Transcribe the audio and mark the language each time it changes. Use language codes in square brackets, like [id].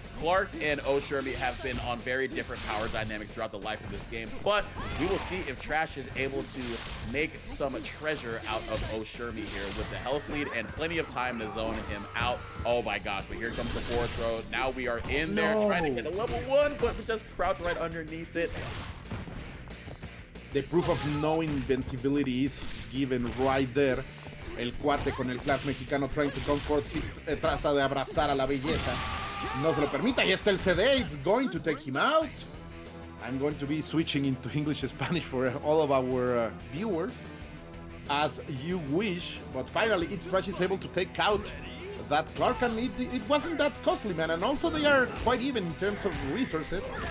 [en] Clark and Shermie have been on very different power dynamics throughout the life of this game, but we will see if Trash is able to make some treasure out of Shermie here with the health lead and plenty of time to zone him out. Oh my gosh, but here comes the forward throw. Now we are in there trying to get a level 1, but we just crouch right underneath it. The proof of no invincibility is given right there. [es] El cuate con el flash mexicano [en] trying to come forth. [es] Trata de abrazar a la belleza. No se lo permita. Ahí está el CD. [en] It's going to take him out. I'm going to be switching into English and Spanish for all of our viewers. As you wish. But finally, ItzThxshh is able to take out that Clark, and it wasn't that costly, man. And also they are quite even in terms of resources.